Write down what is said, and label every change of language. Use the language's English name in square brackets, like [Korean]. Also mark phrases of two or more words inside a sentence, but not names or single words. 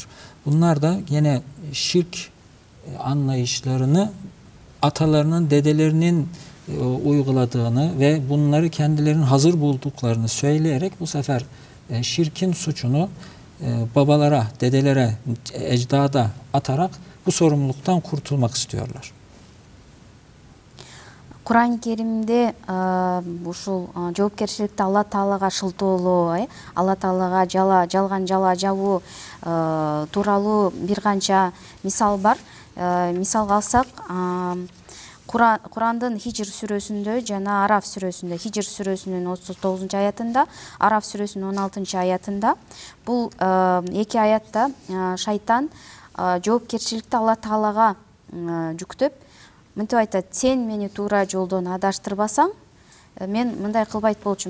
[Turkish] Bunlar da yine şirk anlayışlarını atalarının, dedelerinin uyguladığını ve bunları kendilerinin hazır bulduklarını söyleyerek bu sefer şirkin suçunu babalara, dedelere, ecdada atarak bu sorumluluktan kurtulmak istiyorlar. [Kyrgyz] Кур'ан Керимде ушул жоопкерчиликти Алла Таалага шылтоолоо, Алла Таалага жалган жала жабуу тууралуу бир канча мисал бар. Мисалга алсак, Курандын Хижр сүрөсүндө жана Араф сүрөсүндө, Хижр сүрөсүнүн 39-аятында, Араф сүрөсүнүн 16-аятында бул эки аятта шайтан жоопкерчиликти Алла Таалага жүктөп, мынтип айтат: сен мени туура жолдон адаштырбасаң, мен мындай кылбайт болчумун.